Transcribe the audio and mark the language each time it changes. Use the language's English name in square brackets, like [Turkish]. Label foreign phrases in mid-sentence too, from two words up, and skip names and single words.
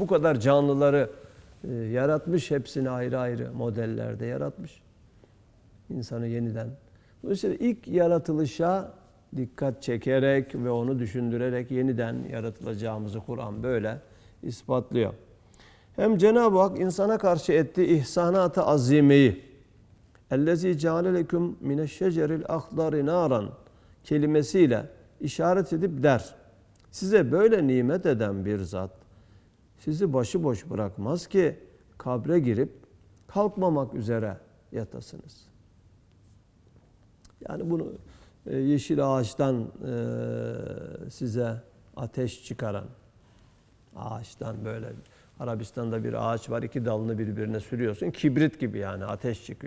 [Turkish] Bu kadar canlıları yaratmış, hepsini ayrı ayrı modellerde yaratmış. İnsanı yeniden. Dolayısıyla ilk yaratılışa dikkat çekerek ve onu düşündürerek yeniden yaratılacağımızı Kur'an böyle ispatlıyor. Hem Cenab-ı Hak insana karşı ettiği ihsanat-ı azimeyi [Arabic] اَلَّذ۪ي جَعَلَ لَكُمْ مِنَ الشَّجَرِ الْاَخْضَرِ نَارًا [Turkish] kelimesiyle işaret edip der. Size böyle nimet eden bir zat sizi başıboş bırakmaz ki kabre girip kalkmamak üzere yatasınız. Yani bunu yeşil ağaçtan size ateş çıkaran, ağaçtan böyle Arabistan'da bir ağaç var, iki dalını birbirine sürüyorsun, kibrit gibi yani ateş çıkıyor.